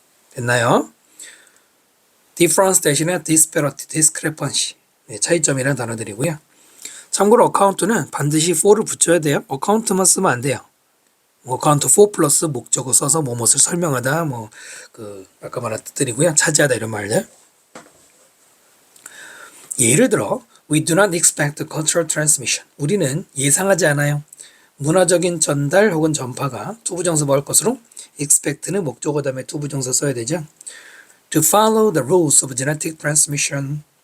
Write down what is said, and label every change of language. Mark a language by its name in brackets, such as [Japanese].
[Korean] 됐나요? difference 대신에 disparity, discrepancy. 네, 차이점이라는 단어들이고요. 참고로 account는 반드시 for를 붙여야 돼요. account만 쓰면 안 돼요. account for 플러스 목적어 써서 뭐뭇을 설명하다, 아까 말한 뜻들이고요. 차지하다 이런 말들. 예를 들어, [English] we do not expect cultural transmission. [Korean] 우리는 예상하지 않아요. 문화적인 전달 혹은 전파가 투부정사 뭘 것으로 expect는 목적어 다음에 투부정사 써야 되죠. [English] To follow the rules of genetic transmission.